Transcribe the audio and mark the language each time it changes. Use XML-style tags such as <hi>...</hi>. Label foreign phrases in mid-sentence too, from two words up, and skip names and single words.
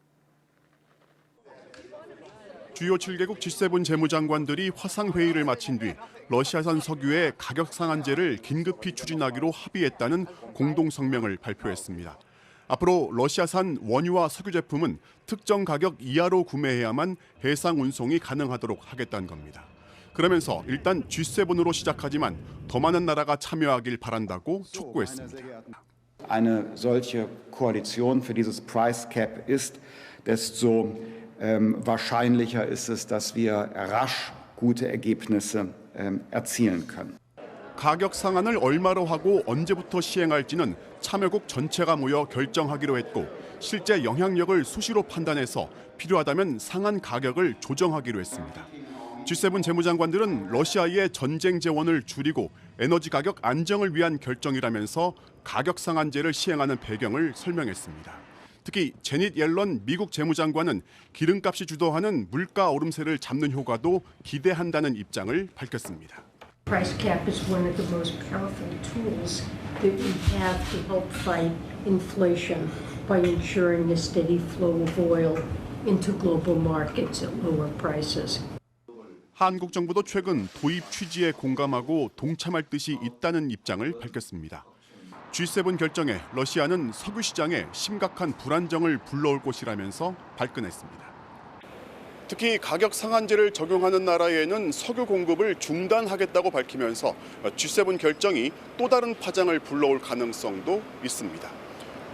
<ko>주요 7개국 G7 재무장관들이 화상회의를 마친 뒤 러시아산 석유의 가격 상한제를 긴급히 추진하기로 합의했다는 공동성명을 발표했습니다. 앞으로 러시아산 원유와 석유 제품은 특정 가격 이하로 구매해야만 해상 운송이 가능하도록 하겠다는 겁니다. 그러면서 일단 G7으로 시작하지만 더 많은 나라가 참여하길 바란다고 촉구했습니다.</ko> <de>Eine solche Koalition für dieses</de> <en>Price Cap</en> <de>ist, desto wahrscheinlicher ist es, dass wir rasch gute Ergebnisse erzielen können.</de> <ko>가격 상한을 얼마로 하고 언제부터 시행할지는 참여국 전체가 모여 결정하기로 했고 실제 영향력을 수시로 판단해서 필요하다면 상한 가격을 조정하기로 했습니다. G7 재무장관들은 러시아의 전쟁 재원을 줄이고 에너지 가격 안정을 위한 결정이라면서 가격 상한제를 시행하는 배경을 설명했습니다. 특히 제닛 옐런 미국 재무장관은 기름값이 주도하는 물가 오름세를 잡는 효과도 기대한다는 입장을 밝혔습니다.</ko> <en>Price cap is one of the most powerful tools that we have to help fight inflation by ensuring a steady flow of oil into global markets at lower prices.</en> <ko>한국 정부도 최근 도입 취지에 공감하고 동참할 뜻이 있다는 입장을 밝혔습니다. G7 결정에 러시아는 석유 시장에 심각한 불안정을 불러올 것이라면서 발끈했습니다. 특히 가격 상한제를 적용하는 나라에는 석유 공급을 중단하겠다고 밝히면서 G7 결정이 또 다른 파장을 불러올 가능성도 있습니다.</ko>